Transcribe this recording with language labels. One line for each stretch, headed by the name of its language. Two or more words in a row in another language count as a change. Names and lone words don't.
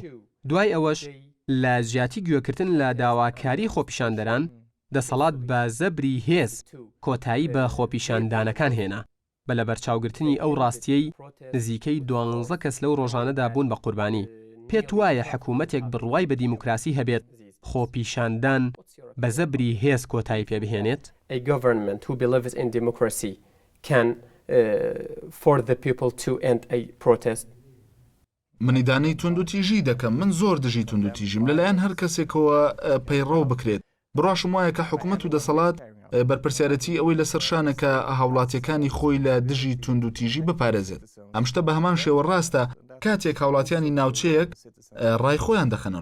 Central Kurdish: دوای ئەوەش لە زیاتی گوێکردن لە داواکاری خۆپیشاندەران دەسەڵات بە زەبری هێز کۆتایی بە خۆپیشاندانەکان هێنا. بە لە بەرچاوگرتنی ئەو ڕاستیەی نزیکەی 12 کەس لەو ڕۆژانەدا بوون بە قوربانی. پێت وایە حکوومەتێک بڕوای بە دیموکراسی هەبێت خۆپیشاندان بە زەبری هێز کۆتایی پێبهێنێت؟
English: A government who believes in democracy can for the people to end a protest.
Central Kurdish: منیدانەی تونند و تیژی دەکەم. من زۆر دژی تونند و تیژیم لەلایەن هەر کەسێکەوە پەیڕەو بکرێت. بڕاشم وایە کە حکوومەت و دەسەڵات بەرپرسیارەتی ئەوەی لەسەر شانەکە هاوڵاتیەکانی خۆی لە دژی تونند و تیژی بپارێزێت. ئەم شتە بە هەمان شێوە ڕاستە کاتێک هاوڵاتیانی ناوچەیەک ڕای خۆیان دەخەنەڕ.